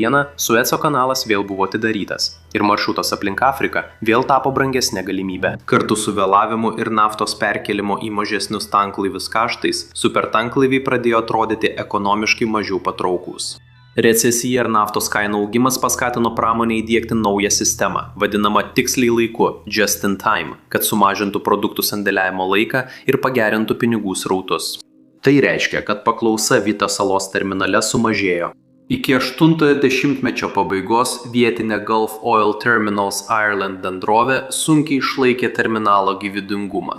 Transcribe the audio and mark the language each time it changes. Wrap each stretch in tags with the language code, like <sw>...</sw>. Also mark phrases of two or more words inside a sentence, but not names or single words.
<lt>Sueco kanalas vėl buvo atidarytas ir maršrutas aplink Afriką vėl tapo brangesnė galimybė. Kartu su vėlavimu ir naftos perkelimo į mažesnius tanklaivius kaštais, supertanklaiviai pradėjo atrodyti ekonomiškai mažiau patrauklūs. Recesija ir naftos kainų augimas paskatino pramonę įdiegti naują sistemą, vadinamą tiksliai laiku,</lt> <en>just in time,</en> <lt>kad sumažintų produktų sandėliavimo laiką ir pagerintų pinigų srautus. Tai reiškia, kad paklausa Vito salos terminale sumažėjo. Iki 80-mečio pabaigos vietinė Gulf Oil Terminals Ireland bendrovė sunkiai išlaikė terminalo gyvybingumą.</lt>